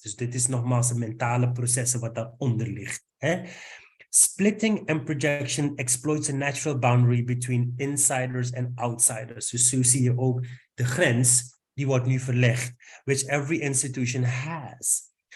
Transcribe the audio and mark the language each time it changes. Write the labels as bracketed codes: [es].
[nl] Dus dit is nogmaals een mentale processen wat daaronder ligt. [en] Splitting and projection exploits a natural boundary between insiders and outsiders. [nl] Dus zo zie je ook de grens die wordt nu verlegd, [en] which every institution has.